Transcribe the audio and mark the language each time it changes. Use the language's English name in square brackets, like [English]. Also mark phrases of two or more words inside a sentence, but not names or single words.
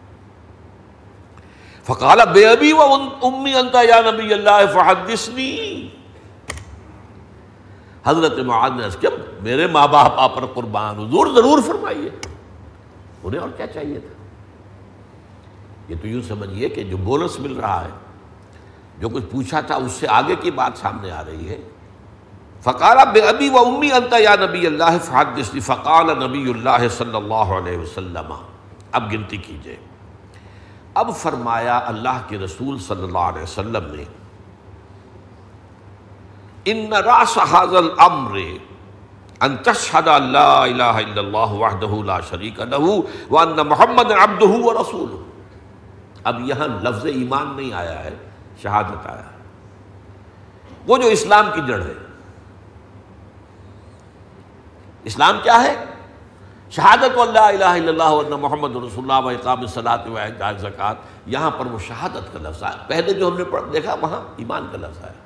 [Arabic] فقال بے ابی و امی انت یا نبی اللہ فحدثنی، [Urdu] حضرت معاذ نے عرض کیا میرے ماں باپ آپ پر قربان، حضور ضرور فرمائیے، انہیں اور کیا چاہیے تھا۔ یہ تو یوں سمجھیے کہ جو بونس مل رہا ہے، جو کچھ پوچھا تھا اس سے آگے کی بات سامنے آ رہی ہے۔ [Arabic] فقال بأبی و امی انت یا نبی اللہ فحدثنی، فقال نبی اللہ صلی اللہ علیہ وسلم، [Urdu] اب گنتی کیجئے، اب فرمایا اللہ کے رسول [Arabic] صلی اللہ علیہ وسلم نے، ان راس ھذا الامر ان تشهد ان لا الہ الا اللہ وحدہ لا شریک لہ وان محمد عبدہ ورسولہ۔ [Urdu] اب یہاں لفظ ایمان نہیں آیا ہے، شہادت آیا ہے، وہ جو اسلام کی جڑ ہے۔ اسلام کیا ہے؟ شہادت [Arabic] لا الہ الا اللہ وان محمد رسول اللہ و اقام الصلاۃ و ایتاء الزکوٰۃ، [Urdu] یہاں پر وہ شہادت کا لفظ آیا، پہلے جو ہم نے دیکھا وہاں ایمان کا لفظ آیا۔